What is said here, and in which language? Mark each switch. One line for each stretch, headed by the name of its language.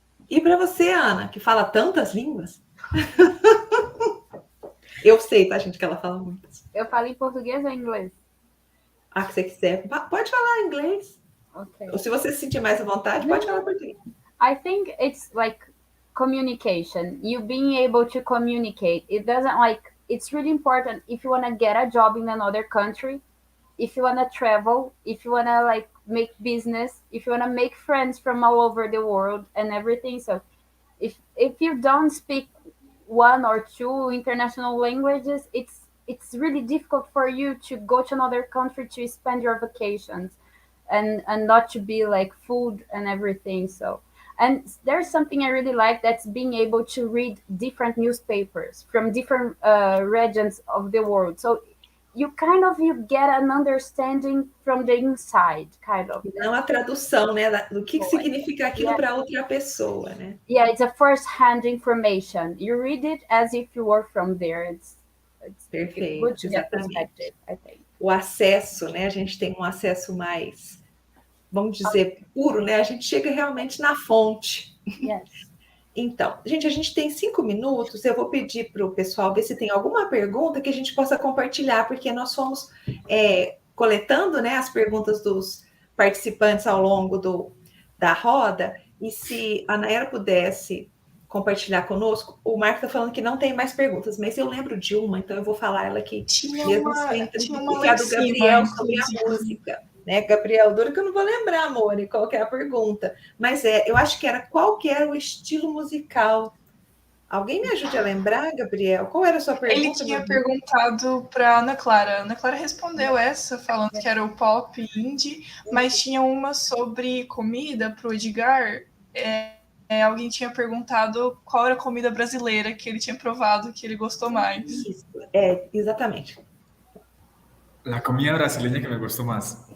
Portuguese: E para você, Ana, que fala tantas línguas? Eu sei, tá, gente, que ela fala muitas. Eu falo em português ou em inglês? Ah, que você quiser. Pode falar inglês. Okay. Ou se você se sentir mais à vontade, pode falar português.
English: I think it's like communication. You being able to communicate. It doesn't like, it's really important if you want to get a job in another country, if you want to travel, if you want to like make business, if you want to make friends from all over the world and everything. So if you don't speak one or two international languages, it's really difficult for you to go to another country to spend your vacations and not to be like food and everything. So, and there's something I really like, that's being able to read different newspapers from different regions of the world. So you get an understanding from the inside, kind of.
Portuguese: Não a tradução, né, do que significa aquilo para outra pessoa, né?
English: Yeah, it's a first-hand information. You read it as if you were from there. It's
Portuguese: perfeito,
English: good to get perspective, I think.
Portuguese: O acesso, né? A gente tem um acesso mais, vamos dizer, puro, né? A gente chega realmente na fonte.
English: Yes.
Portuguese: Então, gente, a gente tem 5 minutos. Eu vou pedir para o pessoal ver se tem alguma pergunta que a gente possa compartilhar, porque nós fomos coletando, né, as perguntas dos participantes ao longo da roda. E se a Nayara pudesse compartilhar conosco, o Marco está falando que não tem mais perguntas, mas eu lembro de uma, então eu vou falar ela aqui. Tinha mesmo uma que a do Gabriel sobre a música. Né, Gabriel, duro que eu não vou lembrar, amor, qual que é a pergunta. Mas eu acho que era qual que era o estilo musical. Alguém me ajude a lembrar, Gabriel? Qual era a sua pergunta? Ele tinha perguntado para Ana Clara. Ana Clara respondeu essa, falando que era o pop indie, mas tinha uma sobre comida para o Edgar. Alguém tinha perguntado qual era a comida brasileira que ele tinha provado, que ele gostou mais. Isso, exatamente.
Spanish: La comida brasileña que me gustó más.